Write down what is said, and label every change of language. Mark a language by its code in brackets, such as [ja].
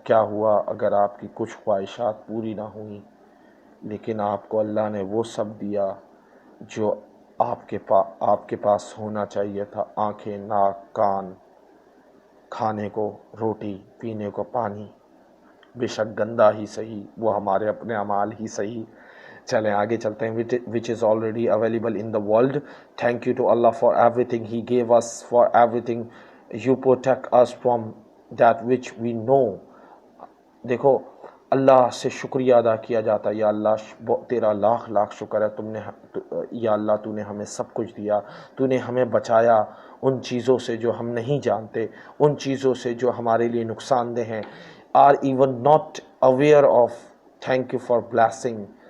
[ur] کیا ہوا اگر آپ کی کچھ خواہشات پوری نہ ہوئیں, لیکن آپ کو اللہ نے وہ سب دیا جو آپ کے پاس ہونا چاہیے تھا. آنکھیں, ناک, کان, کھانے کو روٹی, پینے کو پانی, بے شک گندا ہی صحیح, وہ ہمارے اپنے اعمال ہی صحیح. چلیں آگے چلتے ہیں. [en] which is already available in the world. Thank you to Allah for everything He gave us, for everything you protect us from that which we know. [ur] دیکھو اللہ سے شکریہ ادا کیا جاتا ہے. یا اللہ تیرا لاکھ لاکھ شکر ہے, تم نے, یا اللہ تو نے ہمیں سب کچھ دیا, تو نے ہمیں بچایا ان چیزوں سے جو ہم نہیں جانتے, ان چیزوں سے جو ہمارے لیے نقصان دہ ہیں. [en] are even not aware of. thank you for blessing.